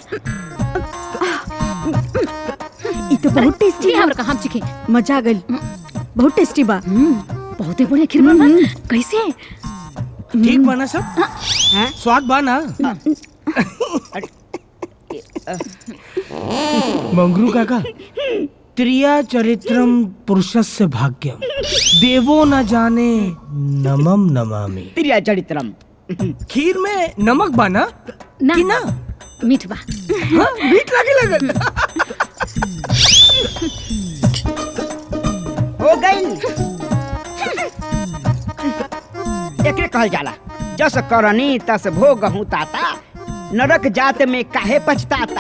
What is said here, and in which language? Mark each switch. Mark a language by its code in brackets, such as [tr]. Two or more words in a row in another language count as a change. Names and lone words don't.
[bho] ई तो बहुत टेस्टी दी हमरा का, हम चिखे। मजा आ गई। बहुत टेस्टी बा। बहुते बढ़िया खीर बना। कैसे? ठीक बना सब? स्वाद बा ना? [sa] मंगरू काका त्रिया चरित्रम पुरुषस्य भाग्यम देवो न जाने नमम नमामि। त्रिया चरित्रम। [bho] खीर में नमक बाना ना कि ना? मीठ बा। हाँ, मीठ लगे लगल। हो गई। एकरे कहल जाला [awa] जस करनी तस भोगहूँ ताता, नरक जात में काहे पछताता।